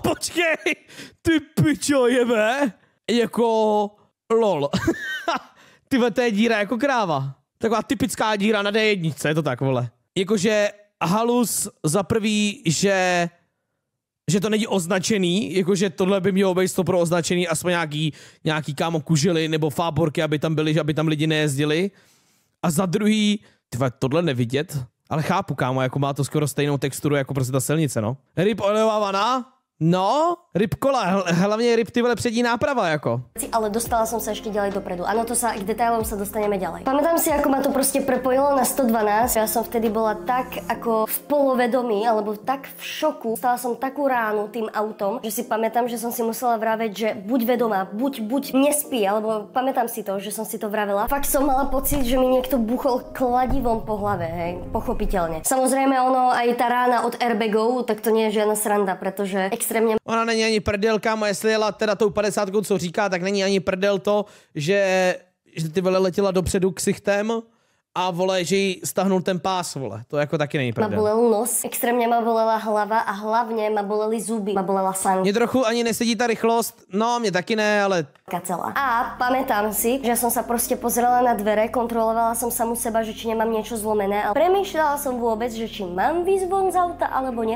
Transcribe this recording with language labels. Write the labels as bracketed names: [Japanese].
[Czech] Počkej, ty pičo jebe, jako lol. Tyhle, to je díra jako kráva. Taková typická díra na D1, je to tak, vole. Jakože halus za prvý, že to není označený, jakože tohle by mělo být pro označený aspoň nějaký kámo kužely nebo fáborky, aby tam byly, aby tam lidi nejezdili. A za druhý, tyhle, tohle nevidět, ale chápu, kámo, jako má to skoro stejnou texturu jako prostě ta silnice, no. Ryb olejová vana? No, ryb kola, hlavně ryb ty vole přední náprava, jako. [Slovak] Ale dostala som sa ešte ďalej dopredu. Áno, to sa, k detailom sa dostaneme ďalej. Pamätám si, ako ma to proste prepojilo na 112. Ja som vtedy bola tak ako v polovedomí, alebo tak v šoku. Stala som takú ránu tým autom, že si pamätám, že som si musela vraveť, že buď vedomá, buď nespí, alebo pamätám si to, že som si to vravela. Fakt som mala pocit, že mi niekto buchol kladivom po hlave, hej, pochopiteľne. Samozrejme ono, aj tá rána od airbagov, tak to nie je žiadna sranda, pretože extrémně... [Czech] Ona není ani prdel, kámo, jestli jela teda tou 50, co říká, tak není ani prdel to, že ty vole letěla dopředu ksichtem a vole, že jí stahnul ten pás, vole. To jako taky není prdel. [Slovak] Ma bolel nos, extrémně ma bolela hlava a hlavně ma boleli zuby, ma bolela sánka. [Czech] Mně trochu ani nesedí ta rychlost, no mě taky ne, ale... [Slovak] Celá. A pamätám si, že som sa proste pozrela na dvere, kontrolovala som samu seba, že či nemám niečo zlomené, ale premýšľala som vôbec, že či mám výsť von z auta alebo nie.